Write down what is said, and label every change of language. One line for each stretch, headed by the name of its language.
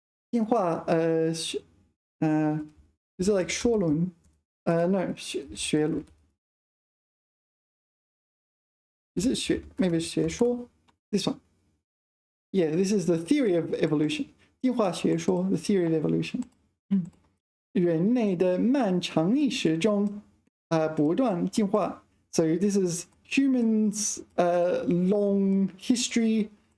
English: 进化 is it like 说论? No, 学论. Is it 学? Maybe it's 学说? This one. Yeah, this is the theory of evolution. 进化学说 the theory of evolution.
Chinese: 人类的漫长历史中，不断进化.
English: So this is humans' long history.